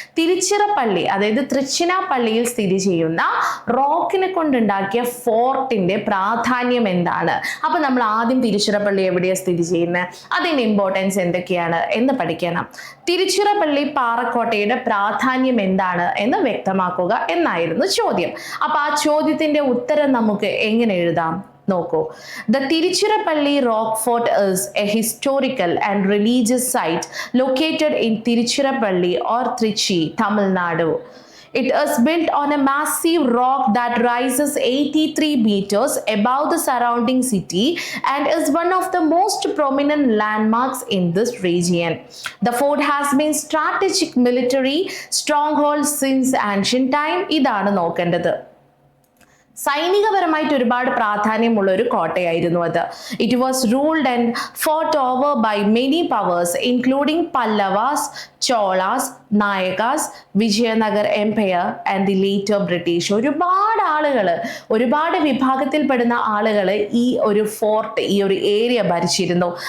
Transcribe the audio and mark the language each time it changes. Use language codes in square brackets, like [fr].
[ml] തിരുച്ചിറപ്പള്ളി അതായത് തൃച്ചിനാപ്പള്ളിയിൽ സ്ഥിതി ചെയ്യുന്ന റോക്കിനെ കൊണ്ടുണ്ടാക്കിയ ഫോർട്ടിന്റെ പ്രാധാന്യം എന്താണ്? അപ്പൊ നമ്മൾ ആദ്യം തിരുച്ചിറപ്പള്ളി എവിടെയാണ് സ്ഥിതി ചെയ്യുന്നത്, അതിന്റെ ഇമ്പോർട്ടൻസ് എന്തൊക്കെയാണ് എന്ന് പഠിക്കണം. തിരുച്ചിറപ്പള്ളി പാറക്കോട്ടയുടെ പ്രാധാന്യം എന്താണ് എന്ന് വ്യക്തമാക്കുക എന്നായിരുന്നു ചോദ്യം. അപ്പൊ ആ ചോദ്യത്തിന്റെ ഉത്തരം നമുക്ക് എങ്ങനെ എഴുതാം നോക്കൂ. [en] The Tiruchirappalli Rock Fort is a historical and religious site located in Tiruchirappalli or Trichy, Tamil Nadu. It is built on a massive rock that rises 83 meters above the surrounding city and is one of the most prominent landmarks in this region. The fort has been strategic military stronghold since ancient time. [ml] ഇതാണ് നോക്കേണ്ടത്. സൈനികപരമായിട്ട് ഒരുപാട് പ്രാധാന്യമുള്ള ഒരു കോട്ടയായിരുന്നു അത്. [en] It was ruled and fought over by many powers including Pallavas, Cholas, Nayakas, Vijayanagar empire and the later British. [ml] ഒരുപാട് ആളുകൾ, ഒരുപാട് വിഭാഗത്തിൽപ്പെടുന്ന ആളുകൾ ഈ ഒരു ഫോർട്ട്, ഈ ഒരു ഏരിയ ഭരിച്ചിരുന്നു.